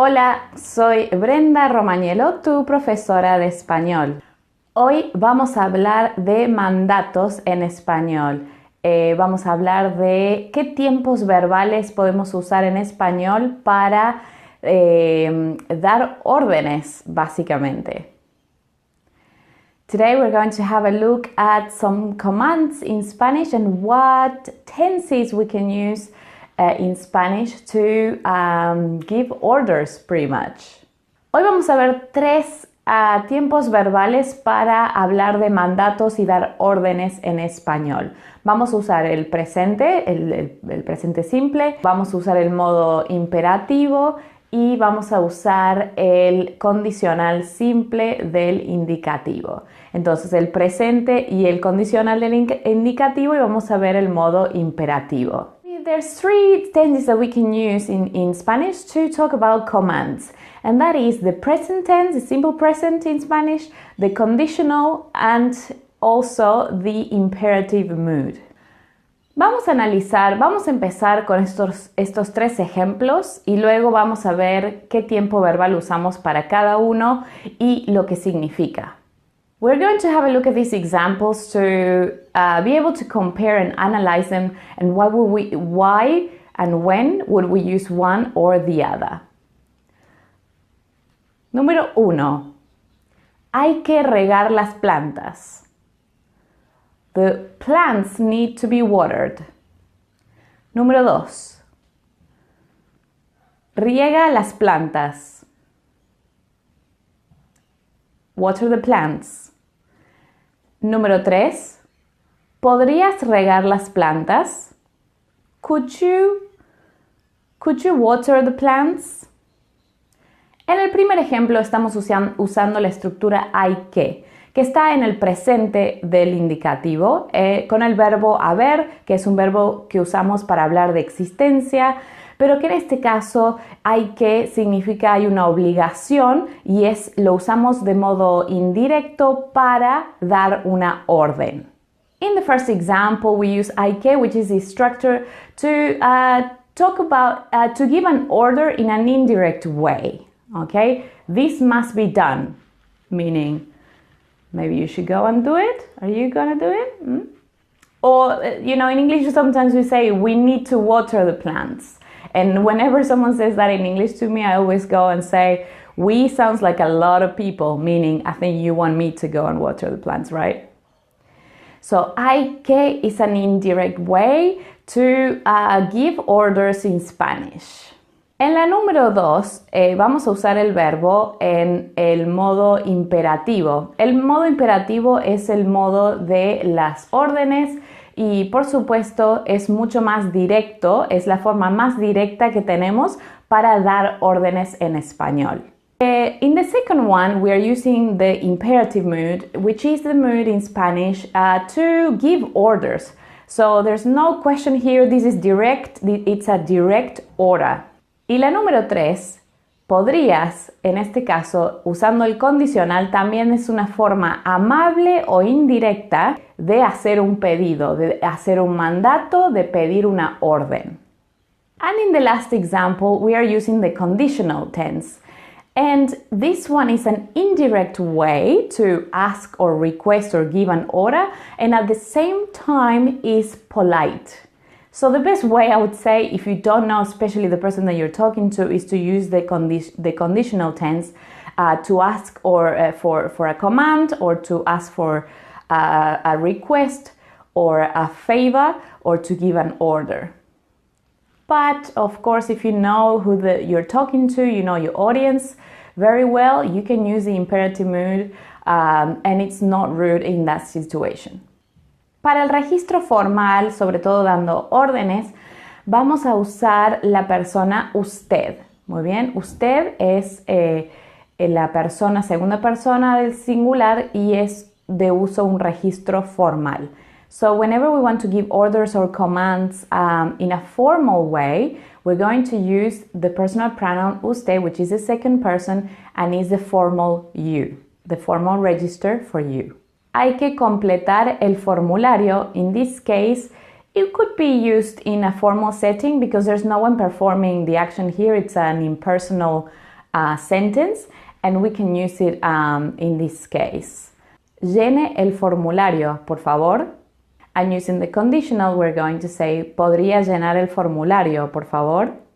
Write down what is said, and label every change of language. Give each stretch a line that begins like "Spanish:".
Spanish: Hola, soy Brenda Romagnello, tu profesora de español. Hoy vamos a hablar de mandatos en español. Vamos a hablar de qué tiempos verbales podemos usar en español para dar órdenes, básicamente.
English: Today we're going to have a look at some commands in Spanish and what tenses we can use in Spanish to give orders, pretty much.
Spanish: Hoy vamos a ver tres tiempos verbales para hablar de mandatos y dar órdenes en español. Vamos a usar el presente, el presente simple, vamos a usar el modo imperativo y vamos a usar el condicional simple del indicativo. Entonces el presente y el condicional del indicativo, y vamos a ver el modo imperativo.
English: There's three tenses that we can use in Spanish to talk about commands. And that is the present tense, the simple present in Spanish, the conditional, and also the imperative mood.
Spanish: Vamos a empezar con estos tres ejemplos y luego vamos a ver qué tiempo verbal usamos para cada uno y lo que significa.
English: We're going to have a look at these examples to be able to compare and analyze them, and why and when would we use one or the other.
Spanish: Número 1. Hay que regar las plantas.
English: The plants need to be watered.
Spanish: Número 2. Riega las plantas.
English: Water the plants.
Spanish: Número 3. ¿Podrías regar las plantas?
English: Could you water the plants?
Spanish: En el primer ejemplo estamos usando la estructura hay que está en el presente del indicativo, con el verbo haber, que es un verbo que usamos para hablar de existencia, pero que en este caso hay que significa hay una obligación y lo usamos de modo indirecto para dar una orden.
English: In the first example, we use hay que, which is the structure, to talk about, to give an order in an indirect way. Okay, this must be done, meaning maybe you should go and do it. Are you gonna do it? Or, in English sometimes we say we need to water the plants. And whenever someone says that in English to me, I always go and say, we sounds like a lot of people, meaning I think you want me to go and water the plants, right? So, hay que is an indirect way to give orders in Spanish.
Spanish: En la número 2 vamos a usar el verbo en el modo imperativo. El modo imperativo es el modo de las órdenes y por supuesto es mucho más directo, es la forma más directa que tenemos para dar órdenes en español.
English: In the second one, we are using the imperative mood, which is the mood in Spanish to give orders. So there's no question here, this is direct, it's a direct order.
Spanish: Y la número 3, podrías, en este caso, usando el condicional, también es una forma amable o indirecta de hacer un pedido, de hacer un mandato, de pedir una orden.
English: And in the last example, we are using the conditional tense. And this one is an indirect way to ask or request or give an order, and at the same time is polite. So the best way I would say, if you don't know, especially the person that you're talking to, is to use the conditional tense to ask or for a command, or to ask for a request or a favor, or to give an order. But of course, if you know who you're talking to, you know your audience very well, you can use the imperative mood and it's not rude in that situation.
Spanish: Para el registro formal, sobre todo dando órdenes, vamos a usar la persona usted. Muy bien, usted es la persona, segunda persona del singular, y es de uso un registro formal.
English: So whenever we want to give orders or commands in a formal way, we're going to use the personal pronoun usted, which is the second person and is the formal you, the formal register for you.
Spanish: Hay que completar el formulario.
English: In this case, it could be used in a formal setting because there's no one performing the action here. It's an impersonal sentence, and we can use it in this case.
Spanish: Llene el formulario, por favor.
English: And using the conditional, we're going to say,
Spanish: ¿podría llenar el formulario, por favor?